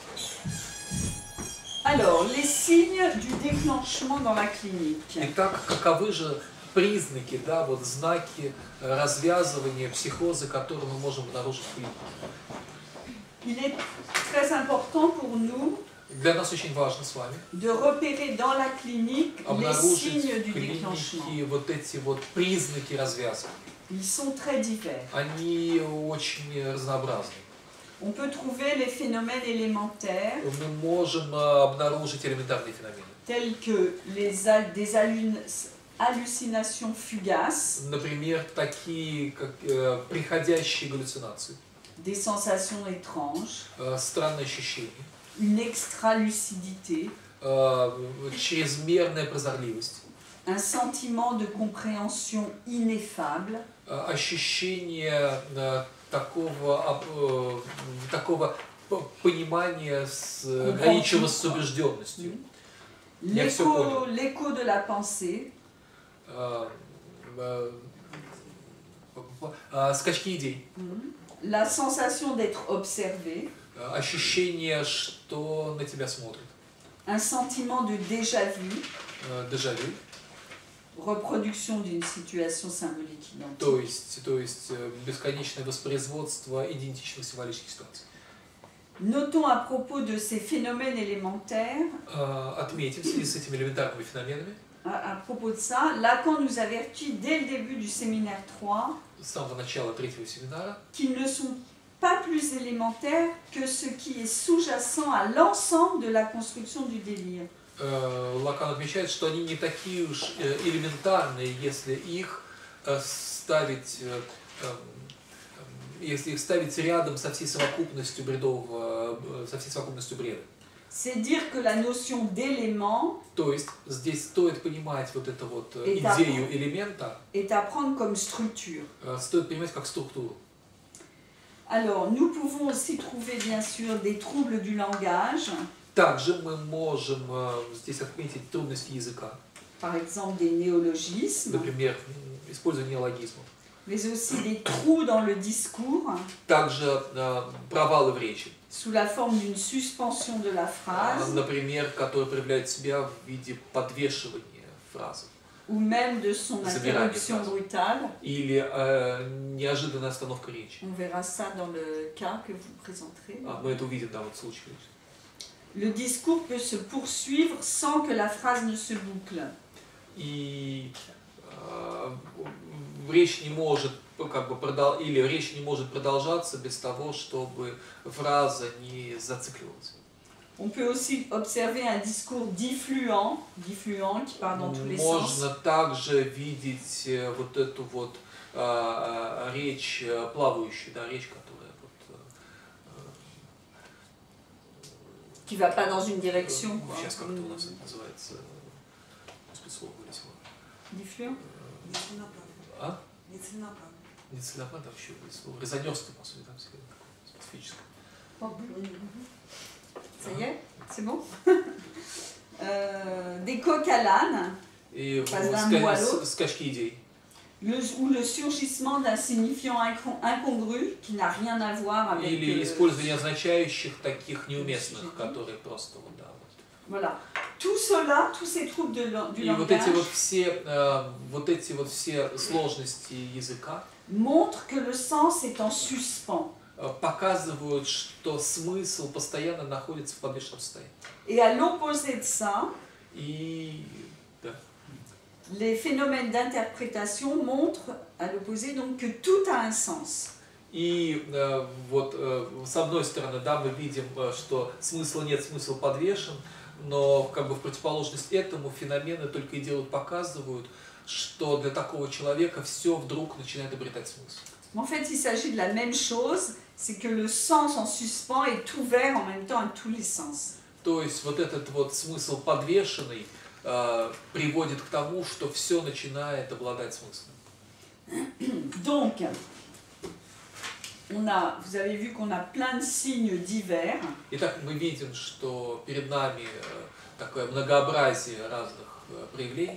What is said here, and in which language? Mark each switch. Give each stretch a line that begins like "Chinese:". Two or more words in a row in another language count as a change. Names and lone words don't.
French: Alors, les signes du déclenchement dans la clinique.
Russian: Итак, каковы же признаки, да, вот знаки развязывания психоза, которые мы можем обнаружить в клинике?
French: Il est très important pour nous
Russian: Для нас очень важно с вами
French: de repérer dans la clinique les
Russian: обнаружить
French: signes
Russian: в
French: du déclenchement.
Russian: клинике вот эти вот признаки развязывания.
French: Ils sont très divers.
Russian: Они очень разнообразны.
French: On peut trouver les phénomènes élémentaires
Russian: Мы можем обнаружить элементарные феномены.
French: tels que des hallucinations fugaces,
Russian: Например, такие как приходящие галлюцинации,
French: des sensations étranges,
Russian: странные ощущения,
French: une extralucidité,
Russian: чрезмерная прозорливость,
French: un sentiment de compréhension ineffable,
Russian: ощущение такого понимания, граничащего с убежденностью. Я всё понял.
French: l'écho de la pensée,
Russian: Скачки идей,
French: la sensation d'être observé,
Russian: ощущение, что на тебя смотрят,
French: un sentiment de déjà-vu,
Russian: дежавю,
French: reproduction d'une situation symbolique identique.
Russian: то есть бесконечное воспроизводство идентичных символических ситуаций.
French: Notons à propos de ces phénomènes élémentaires,
Russian: Отметим в связи с этими элементарными феноменами,
French: à propos de ça, Lacan nous avertit dès le début du séminaire 3
Russian: с самого начала 3-го семинара,
French: qu'ils ne sont pas plus élémentaires que ce qui est sous-jacent à l'ensemble de la construction du délire.
Russian: Лакан отмечает, что они не такие уж элементарные, если их ставить рядом со всей совокупностью бреда.
French: C'est dire que la notion d'élément
Russian: То есть здесь стоит понимать вот эту вот
French: Et
Russian: идею элемента,
French: est à prendre comme structure.
Russian: стоит понимать как структуру.
French: Alors, nous pouvons aussi trouver bien sûr des troubles du langage,
Russian: Также мы можем здесь отметить трудности языка,
French: par exemple des néologismes,
Russian: например, использование неологизмов.
French: mais aussi des trous dans le discours,
Russian: Также провалы в речи,
French: sous la forme d'une suspension de la phrase,
Russian: например, которые проявляют себя в виде подвешивания фразы
French: ou même de son
Russian: Забирание
French: interruption
Russian: фразы.
French: brutale.
Russian: или неожиданная остановка речи.
French: On verra ça dans le cas que vous présenterez.
Russian: Мы это увидим, да, вот в случае.
French: Le discours peut se poursuivre sans que la phrase ne se boucle.
Russian: И речь не может речь не может продолжаться без того, чтобы фраза не зацикливалась.
French: On peut aussi observer un discours diffluent qui part dans tous les sens.
Russian: Можно также видеть вот эту вот речь плавающую, да, речь, которая вот,
French: Qui ne va pas dans une direction. Quoi.
Russian: сейчас как это у нас это называется, господи, слово вылетело.
French: Diffluent.
Russian: А? Нецеленаправленно. Нецеленаправленно вообще слово. Резонерство, по сути, там такое специфическое.
French: Ça y est, c'est bon. Des coqs à l'âne,
Russian: И
French: Passe d'un mot à l'autre.
Russian: скачки идей.
French: ou le surgissement d'un signifiant incongru qui n'a rien à voir avec...
Russian: Или использование означающих таких неуместных, которые просто вот, да, вот.
French: Voilà. Tout cela, tous ces troubles du
Russian: И вот
French: langage
Russian: эти вот все сложности языка
French: montrent que le sens est en suspens.
Russian: Показывают, что смысл постоянно находится в подвешенном состоянии.
French: Et à l'opposé de ça,
Russian: И да.
French: les phénomènes d'interprétation montrent, à l'opposé, donc que tout a un sens.
Russian: И вот с одной стороны, да, мы видим, что смысла нет, смысл подвешен, но как бы в противоположность этому феномены только и делают, показывают, что для такого человека все вдруг начинает обретать смысл.
French: En fait, il s'agit de la même chose, c'est que le sens en suspens est ouvert en même temps à tous les sens.
Russian: То есть вот этот вот смысл подвешенный приводит к тому, что все начинает обладать смыслом.
French: Donc, vous avez vu qu'on a plein de signes divers.
Russian: Итак, мы видим, что перед нами такое многообразие разных проявлений.